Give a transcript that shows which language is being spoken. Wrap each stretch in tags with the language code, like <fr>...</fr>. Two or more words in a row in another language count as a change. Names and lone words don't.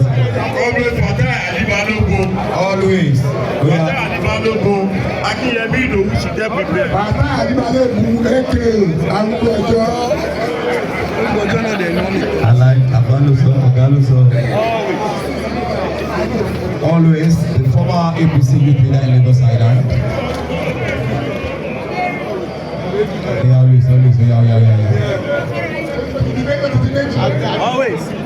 <en>Comrade Fatai Alibalogun. Always. Fatai Alibalogun. Akinyemi Idowu should get prepared. Fatai Alibalogun aka</en> <yo>arúgbó ọjọ́. Arúgbó ọjọ́ náà dẹ̀ ní wọ́n ní. Alai Abaloso, Ogaloso.</yo> <en>Always the former APC youth leader in Lagos Island. Yeah, always. Always.</en>